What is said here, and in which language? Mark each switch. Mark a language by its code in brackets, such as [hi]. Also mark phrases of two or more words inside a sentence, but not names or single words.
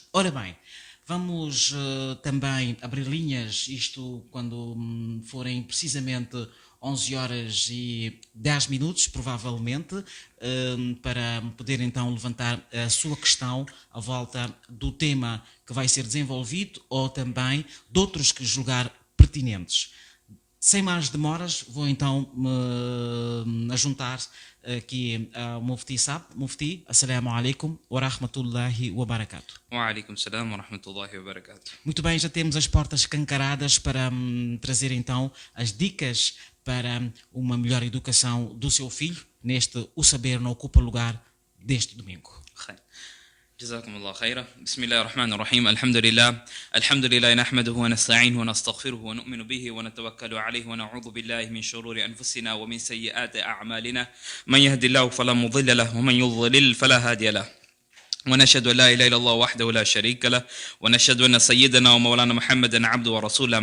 [pt] Ora bem, vamos também abrir linhas, isto quando forem precisamente 11 horas e 10 minutos, provavelmente, para poder então levantar a sua questão à volta do tema que vai ser desenvolvido ou também de outros que julgar pertinentes. Sem mais demoras, vou então me ajuntar aqui ao Mufti Sab. Mufti, [ar] السلام عليكم ورحمة الله وبركاته. وعليكم السلام ورحمة الله وبركاته. [pt] Muito bem, já temos as portas escancaradas para trazer então as dicas para uma melhor educação do seu filho, neste O Saber Não Ocupa Lugar deste domingo. [ar] جزاكم الله خيرا. بسم الله الرحمن الرحيم. الحمد لله نحمده ونستعينه ونستغفره ونؤمن به ونتوكل عليه ونعوذ بالله من شرور أنفسنا ومن سيئات أعمالنا من يهد الله فلا مضل له ومن يضلل فلا هادي له ونشهد أن لا إله إلا الله وحده لا شريك له ونشهد أن سيدنا ومولانا محمدا عبده ورسوله.